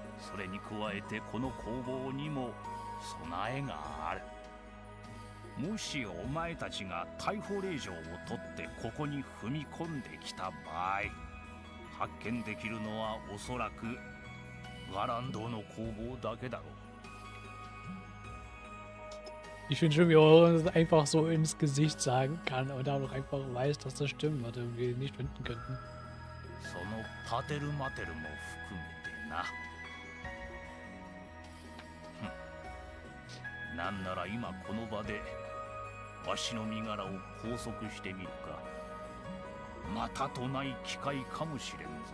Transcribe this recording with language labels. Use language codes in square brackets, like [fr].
[ja] それに加えてこの工房にも備えがある。もしお前たちが逮捕令状を取ってここに踏み込んできた場合、発見できるのはおそらくガランドの工房だけだろう。 [de] Ich finde schön, wie er das einfach so ins Gesicht sagen kann und auch einfach weiß, dass das stimmt, was wir nicht finden könnten. [ja] そのパテルマテルも含めてな。なんなら今この場でわしの身柄を拘束してみるか。またとない機会かもしれんぞ。